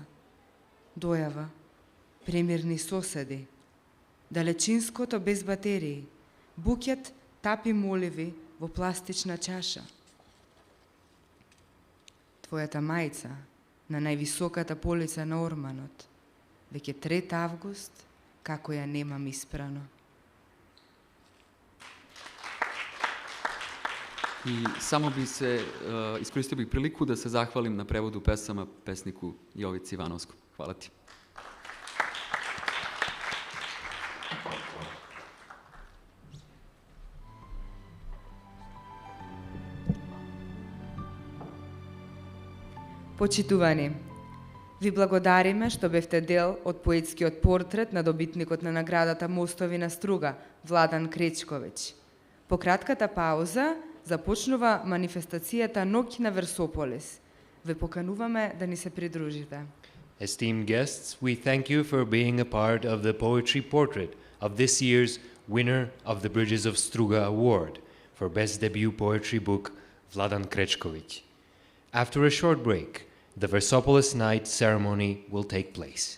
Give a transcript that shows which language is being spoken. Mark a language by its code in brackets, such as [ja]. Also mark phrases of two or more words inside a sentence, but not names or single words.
[mk] Дојава, премирни соседи, далечинското без батерии, букет тапи моливи во пластична чаша. Твојата мајца на највисоката полица на орманот. Веќе 3 август, како ја немам испрано. [sr] I samo bi se, iskoristio bih priliku da se zahvalim na prevodu pesama pesniku Jovici Ivanovskom. Hvala ti. [mk] Почитувани, ви благодариме што бевте дел од поетскиот портрет на добитникот на наградата Мостови на Струга, Владан Кречковиќ. По кратката пауза започнува манифестацијата Ноќ на Версополис. Ве покануваме да ни се придружите. [en] Esteemed guests, we thank you for being a part of the poetry portrait of this year's winner of the Bridges of Struga Award for Best Debut Poetry Book, Vladan Krečković. After a short break, the Versopolis Night ceremony will take place.